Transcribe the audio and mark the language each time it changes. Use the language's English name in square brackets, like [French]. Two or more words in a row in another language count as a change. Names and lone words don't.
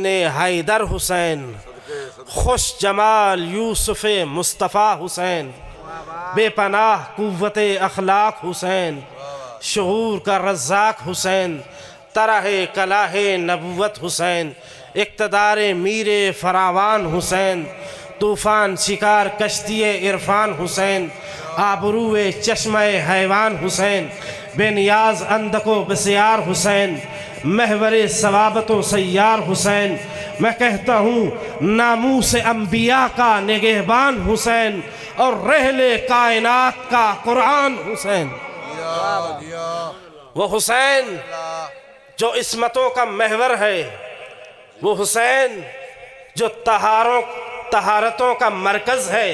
[Urdu] حیدر حسین، خوش جمال یوسف مصطفیٰ حسین، بے پناہ قوت اخلاق حسین، شعور کا رزاق حسین، طرح کلاہ نبوت حسین، اقتدار میر فراوان حسین، طوفان شکار کشتی عرفان حسین، آبرو چشمہ حیوان حسین، بے نیاز اندک و بسیار حسین، محور ثوابت و سیار حسین، میں کہتا ہوں ناموس انبیاء کا نگہبان حسین، اور رحل کائنات کا قرآن حسین. وہ حسین جو عصمتوں کا محور ہے، وہ حسین جو طہارتوں کا مرکز ہے.